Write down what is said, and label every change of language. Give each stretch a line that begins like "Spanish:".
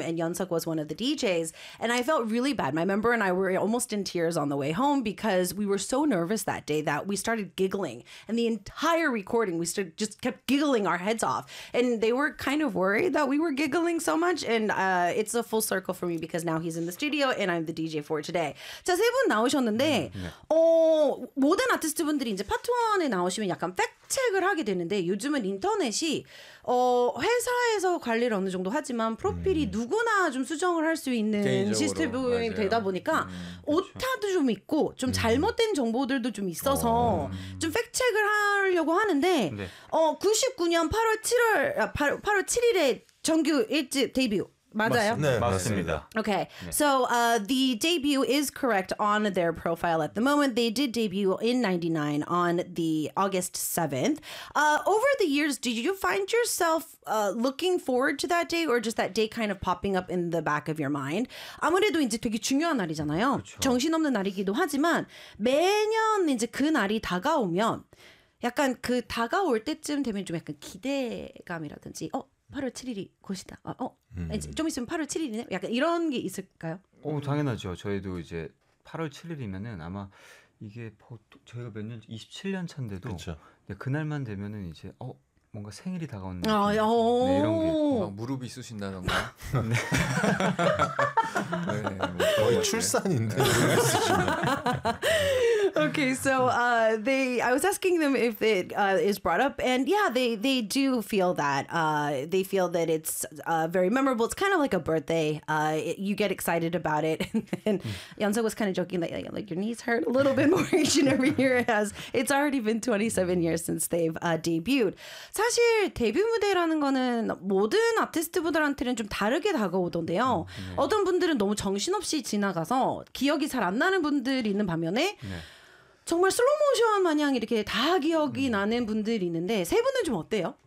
English: And Yeonseok was one of the DJs. And I felt really bad. My member and I were almost in tears on the way home because we were so nervous that day that we started giggling. And the entire recording, we just kept giggling our heads off. And they were kind of worried that we were giggling so much. And it's a full circle for me because now he's in the studio. And I'm the DJ for today.
Korean: 자, 세 분 나오셨는데 모든 아티스트분들이 이제 파트 1에 나오시면 약간 팩트체크를 하게 되는데 요즘은 인터넷이 회사에서 관리를 어느 정도 하지만 프로필이 누구나 좀 수정을 할 수 있는 시스템이 되다 보니까 오타도 좀 있고 좀 잘못된 정보들도 좀 있어서 좀 팩트체크를 하려고 하는데 네. 99년 8월 7일에 정규 1집 데뷔 맞아요? 네, 맞습니다.
English: Okay, so the debut is correct on their profile at the moment. They did debut in 99 on the August 7th. Over the years, did you find yourself looking forward to that day or just that day kind of popping up in the back of your mind?
Korean: 아무래도 이제 되게 중요한 날이잖아요. 그쵸. 정신없는 날이기도 하지만 매년 이제 그 날이 다가오면 약간 그 다가올 때쯤 되면 좀 약간 기대감이라든지 8월 7일이 곧이다. 좀 있으면 8월 7일이네. 약간 이런 게 있을까요? 당연하죠. 저희도 이제 8월 7일이면은 아마 이게 보통 저희가 몇 년 27년 차인데도 그렇죠. 그날만 되면은 이제 뭔가 생일이 다가오는 느낌. 네, 이런 게 막 무릎이 쑤신다던가. 거의 출산인데.
English: Okay, so I was asking them if it is brought up, and yeah, they do feel that. They feel that it's very memorable. It's kind of like a birthday. You get excited about it. And Yeonseok was kind of joking that like your knees hurt a little bit more each and every year. It's already been 27 years since they've debuted.
Korean: 사실 데뷔 무대라는 거는 모든 아티스트분들한테는 좀 다르게 다가오던데요. 어떤 분들은 너무 정신없이 지나가서 기억이 잘 안 나는 분들이 있는 반면에 정말 슬로모션 마냥 이렇게 다 기억이 나는 분들이 있는데 세 분은 좀 어때요?